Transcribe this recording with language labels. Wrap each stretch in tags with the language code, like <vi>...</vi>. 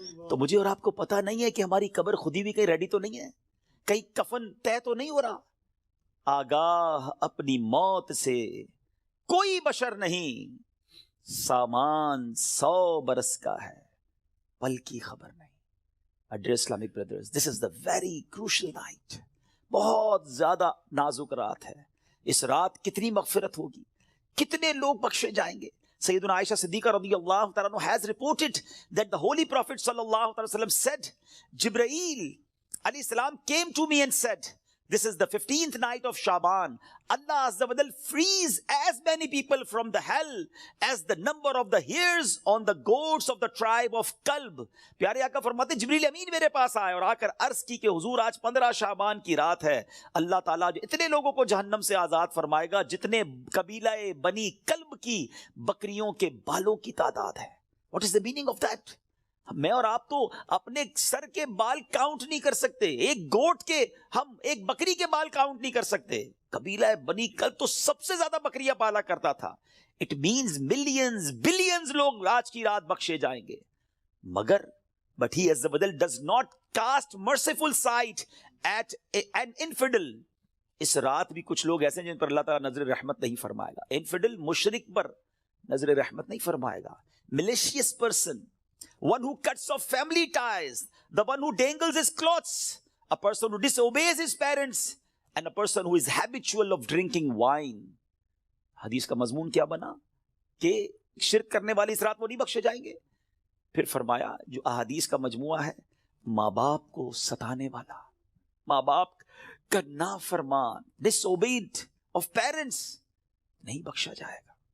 <ur>تو مجھے اور آپ کو پتا نہیں ہے کہ ہماری قبر خودی بھی کہیں ریڈی تو نہیں ہے، کہیں کفن طے تو نہیں ہو رہا. آگاہ اپنی موت سے کوئی بشر نہیں، سامان 100 برس کا ہے پل کی خبر نہیں.</ur> <en>Dear Islamic brothers, this is the very crucial night.</en> <ur>بہت زیادہ نازک رات ہے. اس رات کتنی مغفرت ہوگی، کتنے لوگ بخشے جائیں گے.</ur> <en>سیدنا عائشہ صدیقہ رضی اللہ تعالیٰ عنہ has reported that the Holy Prophet sallallahu alaihi wasallam said, Jibreel alayhi salam came to me and said, this is the 15th night of Shaban. Allah Azza wa Jal frees as many people from the hell as the number of the hairs on the goats of the tribe of Kalb.</en> <ur>پیارے آقا فرماتے جبریل امین میرے پاس آئے اور آ کر عرض کی کہ حضور آج 15 شعبان کی رات ہے، اللہ تعالیٰ جو اتنے لوگوں کو جہنم سے آزاد فرمائے گا جتنے قبیلہ بنی کلب کی بکریوں کے بالوں کی تعداد ہے.</ur> <en>What is the meaning of that?</en> <ur>میں اور آپ تو اپنے سر کے بال کاؤنٹ نہیں کر سکتے، ایک گوٹ کے، ہم ایک بکری کے بال کاؤنٹ نہیں کر سکتے. قبیلہ بنی کلب تو سب سے زیادہ بکریاں پالا کرتا تھا.</ur> <en>It means millions billions لوگ آج کی رات بخشے جائیں گے. مگر but he Azza wa Jal does not cast merciful sight at an infidel.</en> <ur>اس رات بھی کچھ لوگ ایسے ہیں جن پر اللہ تعالیٰ نظر رحمت نہیں فرمائے گا. انفیڈل مشرک پر نظر رحمت نہیں فرمائے گا.</ur> <en>malicious person, one who cuts off family ties, the one who dangles his clothes, a person who disobeys his parents, and a person who is habitual of drinking wine.</en> <ur>حدیث کا مضمون کیا بنا کہ شرک کرنے والے اس رات وہ نہیں بخشے جائیں گے. پھر فرمایا جو احادیث کا مجموعہ ہے، ماں باپ کو ستانے والا، ماں باپ کا نافرمان،</ur> <en>disobeyed of parents،</en> <ur>نہیں بخشا جائے گا.</ur>